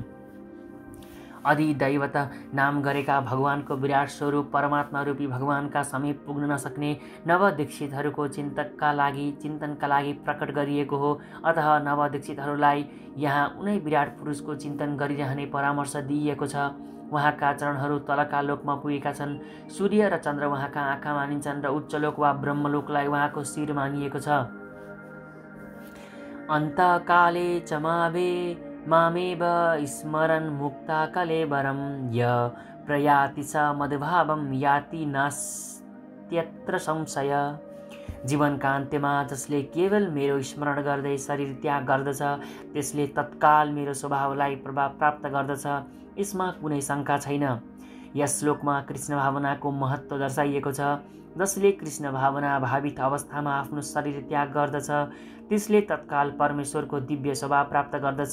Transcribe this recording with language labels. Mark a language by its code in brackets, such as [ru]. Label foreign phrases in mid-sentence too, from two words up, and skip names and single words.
[ne] अधिदैवत नाम गरेका भगवानको विराट स्वरूप परमात्मा रूपी भगवानका समीप पुग्न नसक्ने नवदीक्षितहरूको चिन्तनका लागि प्रकट गरिएको हो। अतः नवदीक्षितहरूलाई यहाँ उनै विराट पुरुषको चिन्तन गरिरहने परामर्श दिइएको छ। उहाँका चरणहरू तलका लोकमा पुगेका छन्। सूर्य र चन्द्र उहाँका आँखा मानिन्छन् र उच्चलोक वा ब्रह्मलोकलाई उहाँको शिर मानिएको छ। [sa] अन्तकाले च मामेव स्मरन् मुक्ता कलेवरं य प्रयाति स मद्भावं याति नास्त्यत्र संशय। [ne] जीवनका अन्त्यमा जसले केवल मेरो स्मरण गर्दै शरीर त्याग गर्दछ त्यसले तत्काल मेरो स्वभावलाई प्रभाव प्राप्त गर्दछ, यसमा कुनै शङ्का छैन। यस श्लोकमा कृष्ण भावनाको महत्त्व दर्शाइएको छ। जसले कृष्ण भावना भावित अवस्थामा आफ्नो शरीर त्याग गर्दछ त्यसले तत्काल परमेश्वरको दिव्य स्वभाव प्राप्त गर्दछ।